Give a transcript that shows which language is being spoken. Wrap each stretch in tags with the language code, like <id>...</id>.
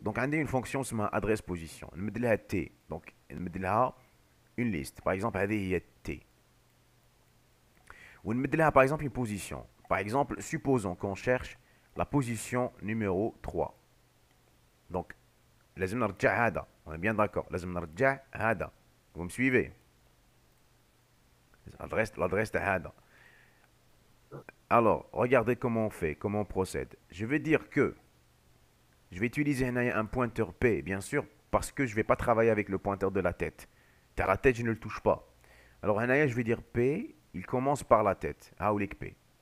<fr>Donc, on a une fonction</fr> <ar>اسمها</ar> <fr>adresse position.</fr> <ar>نمد لها T.</ar> <fr>Donc,</fr> <ar>نمد لها</ar> <fr>une liste. Par exemple,</fr> <ar>هذه هي</ar> <fr>T.</fr> <ar>ونمد لها</ar> <fr>par exemple une position. Par exemple, supposons qu'on cherche la position numéro 3.</fr> <ar>Donc, لازم نرجع هذا.</ar> <fr>On est bien d'accord.</fr> <ar>لازم نرجع هذا.</ar> <fr>Vous me suivez? L'adresse de هذا. Alors, regardez comment on fait, comment on procède. Je vais dire que je vais utiliser un pointeur P, bien sûr, parce que je ne vais pas travailler avec le pointeur de la tête. Car la tête, je ne le touche pas. Alors, je vais dire P, il commence par la tête. Haoulik P.</fr>